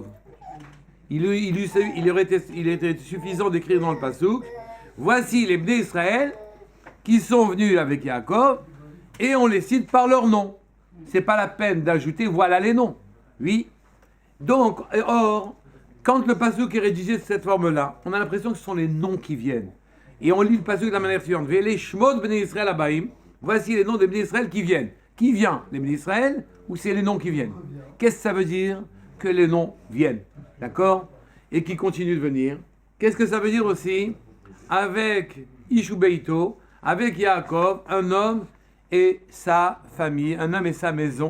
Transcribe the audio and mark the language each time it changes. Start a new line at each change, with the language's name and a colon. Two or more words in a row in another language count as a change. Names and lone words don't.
French: Il était suffisant d'écrire dans le Passouk, voici les
Hebrew: בני ישראל
French: qui sont venus avec Yaakov, et on les cite par leur nom. C'est pas la peine d'ajouter voilà les noms. Oui. Donc, or, quand le pasuk est rédigé de cette forme-là, on a l'impression que ce sont les noms qui viennent. Et on lit le pasuk de la manière suivante.
Hebrew: ואלה שמות בני ישראל הבאים.
French: Voici les noms des
Hebrew: בני ישראל
French: qui viennent. Qui vient? Les
Hebrew: בני ישראל
French: ou c'est les noms qui viennent? Qu'est-ce que ça veut dire que les noms viennent? D'accord? Et qui continuent de venir. Qu'est-ce que ça veut dire aussi? Avec
Hebrew: איש וביתו,
French: avec Yaakov, un homme et sa famille, un homme et sa maison.